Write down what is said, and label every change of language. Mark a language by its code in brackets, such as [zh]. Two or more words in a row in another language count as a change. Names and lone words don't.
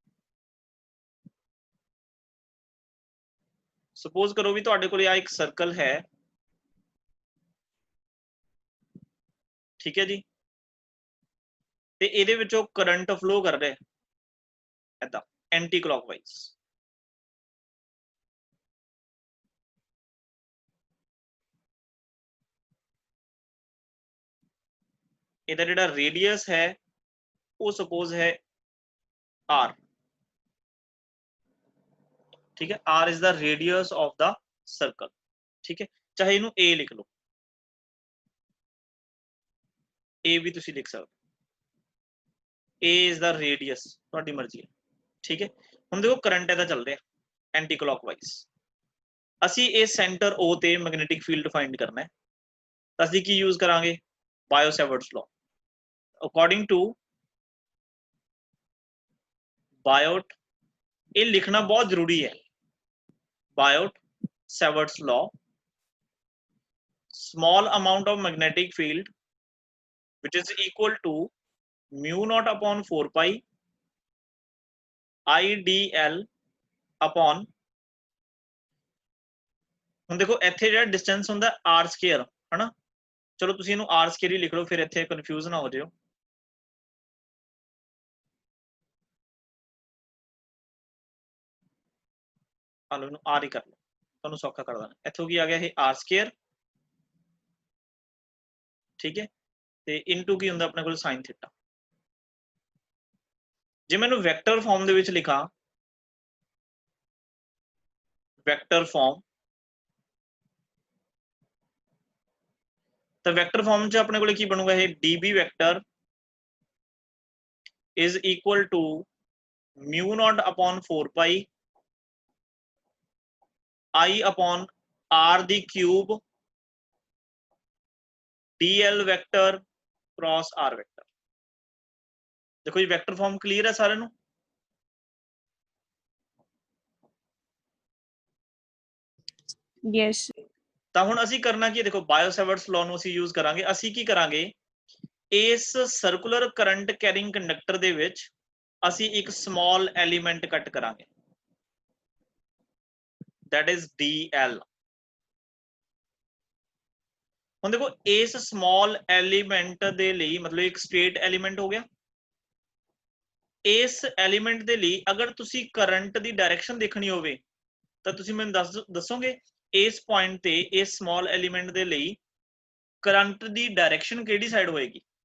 [pa] ਸਪੋਜ਼ ਕਰੋ ਵੀ ਤੁਹਾਡੇ ਕੋਲ ਆ ਇੱਕ ਸਰਕਲ ਹੈ, ਠੀਕ ਹੈ ਜੀ, ਤੇ ਇਹਦੇ ਵਿੱਚੋਂ [en] current flow [pa] ਕਰ ਰਿਹਾ ਏਦਾਂ [en] anti clockwise. [pa] ਇਹਦਾ ਜਿਹੜਾ ਰੇਡੀਅਸ ਹੈ ਉਹ ਸਪੋਜ਼ ਹੈ r, ਠੀਕ ਹੈ। [en] r is the radius of the circle, [pa] ਠੀਕ ਹੈ। ਚਾਹੇ ਇਹਨੂੰ a ਲਿਖ ਲਓ, a ਭੀ ਤੁਸੀਂ ਲਿਖ ਸਕਦੇ, [en] a is the radius, [pa] ਤੁਹਾਡੀ ਮਰਜ਼ੀ ਹੈ, ਠੀਕ ਹੈ। ਹੁਣ ਦੇਖੋ ਕਰੰਟ ਇਹਦਾ ਚੱਲ ਰਿਹਾ [en] anti clockwise. [pa] ਅਸੀਂ ਇਹ ਸੈਂਟਰ O ਤੇ [en] magnetic field find [pa] ਕਰਨਾ ਹੈ, ਤਾਂ ਅਸੀਂ ਕੀ ਯੂਜ਼ ਕਰਾਂਗੇ ਬਾਇਓ-ਸੇਵਰਟਸ ਲਾਅ। [en] according to Biot, [pa] ਇਹ ਲਿਖਣਾ ਬਹੁਤ ਜ਼ਰੂਰੀ ਹੈ, ਬਾਇਓਟ-ਸੇਵਰਟਸ ਲਾਅ, [en] small amount of magnetic field which is equal to mu naught upon 4 pi IDL upon, [pa] ਹੁਣ ਦੇਖੋ ਇੱਥੇ ਜਿਹੜਾ ਡਿਸਟੈਂਸ ਹੁੰਦਾ r ਸਕੁਅਰ, ਹਨਾ। ਚਲੋ ਤੁਸੀਂ ਇਹਨੂੰ r ਸਕੁਅਰ ਹੀ ਲਿਖ ਲਓ, ਫਿਰ ਇੱਥੇ ਕਨਫਿਊਜ਼ ਨਾ ਹੋ ਜਿਓ। ਆਲੋ ਇਹਨੂੰ r ਹੀ ਕਰ ਲਓ, ਤੁਹਾਨੂੰ ਸੌਖਾ ਕਰ ਦਾਂਗੇ। ਇੱਥੋਂ ਕੀ ਆ ਗਿਆ ਇਹ r ਸਕੁਅਰ, ਠੀਕ ਹੈ, ਤੇ ਇਨਟੂ ਕੀ ਹੁੰਦਾ ਆਪਣੇ ਕੋਲ [en] sin theta. [pa] ਜੇ ਮੈਨੂੰ [en] vector form [pa] ਦੇ ਵਿੱਚ ਲਿਖਾਂ, [en] vector form, [pa] ਤਾਂ [en] vector form [pa] ਚ ਆਪਣੇ ਕੋਲ ਕੀ ਬਣੂਗਾ ਇਹ [en] db vector is equal to mu naught upon 4 pi I upon r [pa] ਦੀ [en] cube dl vector cross r vector. [pa] ਦੇਖੋ ਜੀ ਵੈਕਟਰ ਫਾਰਮ ਕਲੀਅਰ ਹੈ ਸਾਰਿਆਂ ਨੂੰ। [en] Yes. [pa] ਤਾਂ ਹੁਣ ਅਸੀਂ ਕਰਨਾ ਕੀ ਹੈ, ਦੇਖੋ ਬਾਇਓ-ਸੇਵਰਟਸ ਲਾਅ ਨੂੰ ਅਸੀਂ ਯੂਜ਼ ਕਰਾਂਗੇ। ਅਸੀਂ ਕੀ ਕਰਾਂਗੇ, ਇਸ [en] circular current carrying conductor [pa] ਦੇ ਵਿੱਚ ਅਸੀਂ ਇੱਕ [en] small element cut [pa] ਕਰਾਂਗੇ, [en] that is dl। [pa] ਹੁਣ ਦੇਖੋ ਇਸ [en] small element [pa] ਦੇ ਲਈ ਮਤਲਬ ਇੱਕ [en] straight element [pa] ਹੋ ਗਿਆ। ਇਸ ਐਲੀਮੈਂਟ ਦੇ ਲਈ ਅਗਰ ਤੁਸੀਂ ਕਰੰਟ ਦੀ ਡਾਇਰੈਕਸ਼ਨ ਦੇਖਣੀ ਹੋਵੇ ਤਾਂ ਤੁਸੀਂ ਮੈਨੂੰ ਦੱਸੋਗੇ ਇਸ ਪੁਆਇੰਟ ਤੇ ਇਸ [en] small element [pa] ਦੇ ਲਈ ਕਰੰਟ ਦੀ ਡਾਇਰੈਕਸ਼ਨ ਕਿਹੜੀ ਸਾਈਡ ਹੋਏਗੀ?